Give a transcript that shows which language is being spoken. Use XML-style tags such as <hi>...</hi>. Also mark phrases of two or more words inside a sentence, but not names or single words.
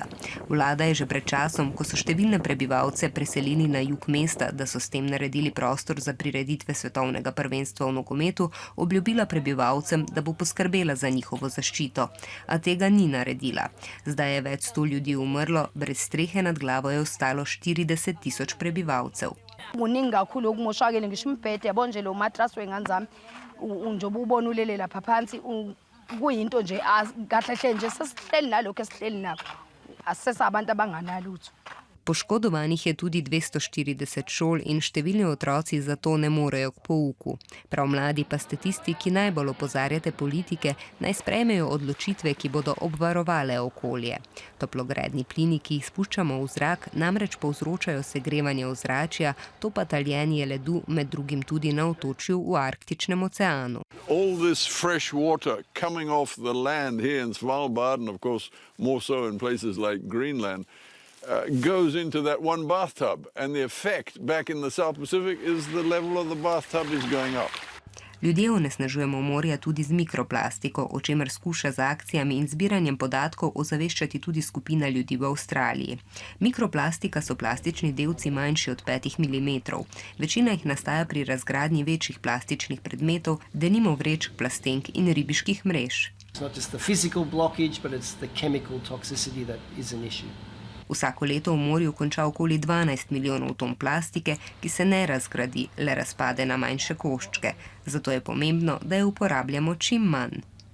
<sl>Vlada je že pred časom, ko so številne prebivalce preselili na jug mesta, da so s tem naredili prostor za prireditve svetovnega prvenstva v nogometu, obljubila prebivalcem, da bo poskrbela za njihovo zaščito. A tega ni naredila. Zdaj je več 100 ljudi umrlo, brez strehe nad glavo je ostalo 40 000 prebivalcev.</sl> <zu>Kuningi kakhulu okumoshakele ngisho umbhede yabo nje lo mattress wengane zami njengoba ubona ulele lapha phansi kuyinto nje kahle nje sesihleli nalokho esihleli nakho asisesabantu abanganalutho.</zu> <sl>Poškodovanih je tudi 240 šol in številni otroci zato ne morejo k pouku. Prav mladi pa ste tisti, ki najbolj opozarjate politike, naj sprejmejo odločitve, ki bodo obvarovale okolje. Toplogredni plini, ki jih spuščamo v zrak, namreč povzročajo segrevanje ozračja, to pa taljenje ledu med drugim tudi na otočju v Arktičnem oceanu.</sl> <en>All this fresh water coming off the land here in Svalbard, and of course more so in places like Greenland, goes into that one bathtub, and the effect back in the South Pacific is the level of the bathtub is going up.</en> <sl>Ljudje onesnažujemo morja tudi z mikroplastiko, o čemer skuša z akcijami in zbiranjem podatkov ozaveščati tudi skupina ljudi v Avstraliji. Mikroplastika so plastični delci manjši od 5 mm. Večina jih nastaja pri razgradnji večjih plastičnih predmetov, denimo vrečk, plastenk in ribiških mrež.</sl> <en>It's not just the physical blockage, but it's the chemical toxicity that is an issue.</en> <sl>Vsako leto v morju konča okoli 12 milijonov ton plastike, ki se ne razgradi, le razpade na manjše koščke. Zato je pomembno, da jo uporabljamo čim manj.</sl>